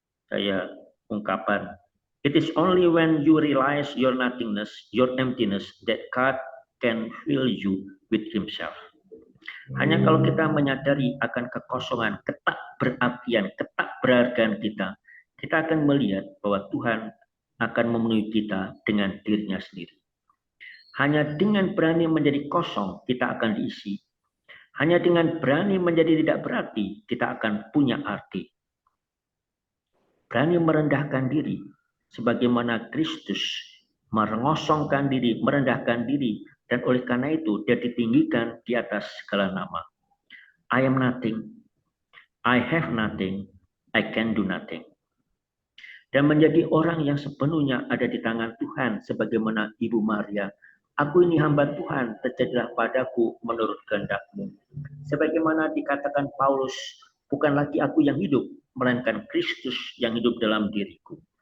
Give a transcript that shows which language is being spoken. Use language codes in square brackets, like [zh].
[id] Saya ungkapan, [en] it is only when you realize your nothingness, your emptiness, that God can fill you with Himself. [id] Hanya kalau kita menyadari akan kekosongan, ketakberapian, ketakberhargaan kita, kita akan melihat bahwa Tuhan akan memenuhi kita dengan dirinya sendiri. Hanya dengan berani menjadi kosong, kita akan diisi. Hanya dengan berani menjadi tidak berarti, kita akan punya arti. Berani merendahkan diri, sebagaimana Kristus mengosongkan diri, merendahkan diri, dan oleh karena itu dia ditinggikan di atas segala nama. [en] I am nothing, I have nothing, I can do nothing. [id] Dan menjadi orang yang sepenuhnya ada di tangan Tuhan, sebagaimana Ibu Maria. Aku ini hamba Tuhan, terjadilah padaku menurut kehendak-Mu. Sebagaimana dikatakan Paulus, bukan lagi aku yang hidup, melainkan Kristus yang hidup dalam diriku.